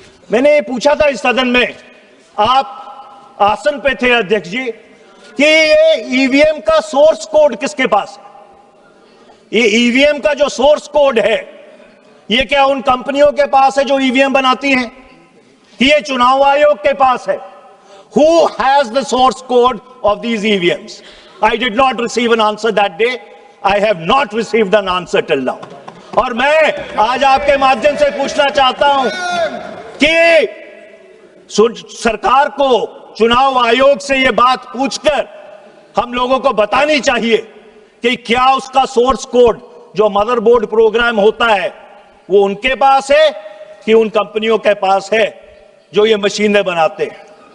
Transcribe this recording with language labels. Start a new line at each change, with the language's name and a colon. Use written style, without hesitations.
Hindi: मैंने ये पूछा था इस सदन में, आप आसन पे थे अध्यक्ष जी, कि ये ईवीएम का सोर्स कोड किसके पास है? ये ईवीएम का जो सोर्स कोड है ये क्या उन कंपनियों के पास है जो ईवीएम बनाती हैं, कि ये चुनाव आयोग के पास है?
English: Who has the source code of these EVMs? I did not receive an answer that day. I have not received an answer till now.
Hindi: और मैं आज आपके माध्यम से पूछना चाहता हूं कि सरकार को चुनाव आयोग से यह बात पूछकर हम लोगों को बतानी चाहिए कि क्या उसका सोर्स कोड जो मदरबोर्ड प्रोग्राम होता है वो उनके पास है कि उन कंपनियों के पास है जो ये मशीनें बनाते हैं।